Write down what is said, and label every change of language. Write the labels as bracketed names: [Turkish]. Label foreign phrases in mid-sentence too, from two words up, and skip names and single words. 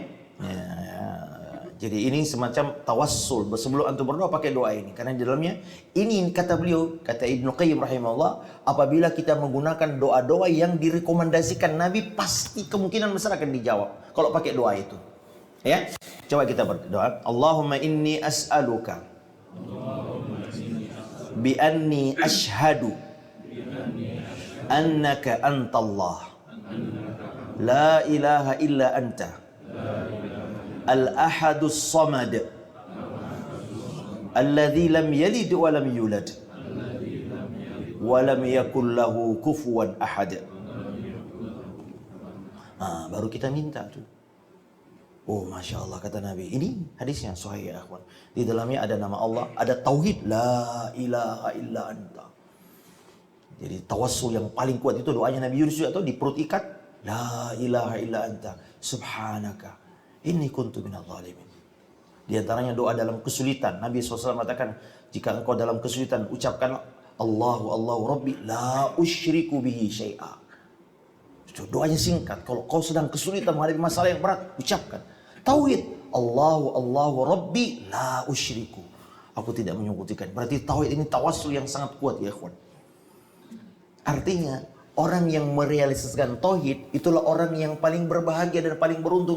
[Indonesian] Jadi ini semacam tawassul. Sebelum antum berdoa pakai doa ini. Karena di dalamnya ini kata beliau, kata Ibnu Qayyim rahimahullah, apabila kita menggunakan doa-doa yang direkomendasikan Nabi, pasti kemungkinan besar akan dijawab kalau pakai doa itu. Ya. Coba kita berdoa. [Arabic] اللهم إني أسألك بأني أشهد أنك أنت الله لا إله إلا أنت الأحد الصمد الذي لم يلد ولم يولد ولم يكن له كفوا أحد. [Indonesian] Baru kita minta tuh. Oh, [Arabic] ما شاء الله, [Indonesian] kata Nabi. Ini hadisnya sahih [Arabic] يا إخوان. [Indonesian] Di dalamnya ada nama Allah, ada tauhid, [Arabic] لا إله إلا أنت. [Indonesian] Jadi tawassul yang paling kuat itu doanya Nabi Yunus atau di perut ikan, [Arabic] لا إله إلا أنت سبحانك إني كنت من الظالمين. [Indonesian] Di antaranya doa dalam kesulitan. Nabi SAW mengatakan, jika engkau dalam kesulitan ucapkan [Arabic] الله ربي لا أشرك به شيئا. [Indonesian] Itu doanya singkat. Kalau kau sedang kesulitan menghadapi masalah yang berat, ucapkan tauhid, [Arabic] الله ربي لا أشرك. [Indonesian] Aku tidak menyekutukan. Berarti tauhid ini tawassul yang sangat kuat [Arabic] يا إخوان. [Indonesian] Artinya orang yang merealisasikan tauhid itulah orang yang paling berbahagia dan paling beruntung.